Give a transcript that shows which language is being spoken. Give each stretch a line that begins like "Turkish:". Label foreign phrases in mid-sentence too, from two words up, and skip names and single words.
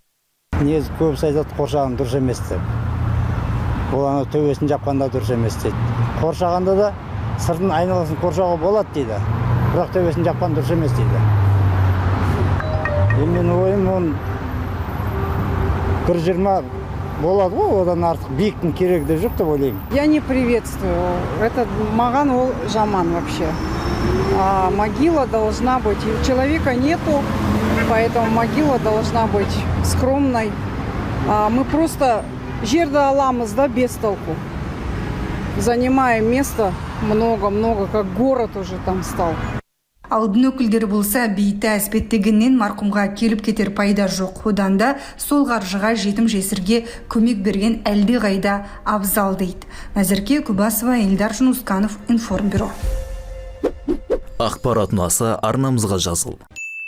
Kazakh: Негізі көбісі айтады, қоршаған дұрыс емес деп. Оланы төбесін жапқанда дұрыс емес дейді. Қоршағанда да сыртын айналасын қоршауға болады дейді. Бірақ төбесін жапқан дұрыс емес дейді. Мен ойым, 1,20 болады ғой, одан артық биіктің керегі де жоқ деп ойлаймын.
Russian: Я не приветствую. Это
Kazakh: маған ол жаман
Russian: вообще. Могила должна быть. Человека нету, поэтому могила должна быть скромной. Мы просто
Kazakh: жерді аламыз, да,
Russian: без толку. Занимаем место много-много, как город уже там стал.
Kazakh: Ал дін өкілдері болса, бейітті әспеттегеннен марқұмға келіп кетер пайда жоқ. Одан да сол қаржыға жетім жесірге көмек берген әлде қайда абзал дейді. Назерке Күбасова, Эльдар Жунусканов, Информбюро. Ақпарат ұнаса арнамызға жазыл.